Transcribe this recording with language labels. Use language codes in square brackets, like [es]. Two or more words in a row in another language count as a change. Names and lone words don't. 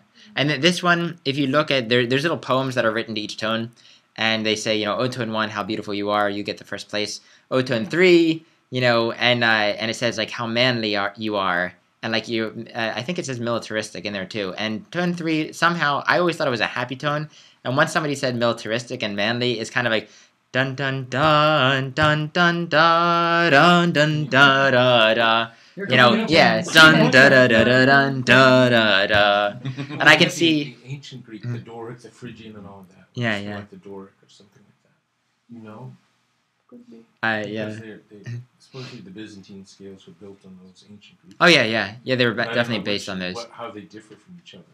[en] And this one, if you look at there's little poems that are written to each tone, and they say, O tone 1, how beautiful you are, you get the first place. O tone 3, and it says like how manly you are. And like I think it says militaristic in there too. And tone 3, somehow, I always thought it was a happy tone. And once somebody said militaristic and manly, it's kind of like dun dun dun dun dun da dun dun da da da. Dun da da da da dun da da da. And I can see the ancient Greek, the Doric, the Phrygian, and all that. Yeah, So yeah. like the Doric or something like that. You know? Could be. yeah. Because supposedly the Byzantine scales were built on those ancient Greek. Oh yeah. They were But I don't definitely know based on those. how they differ from each other.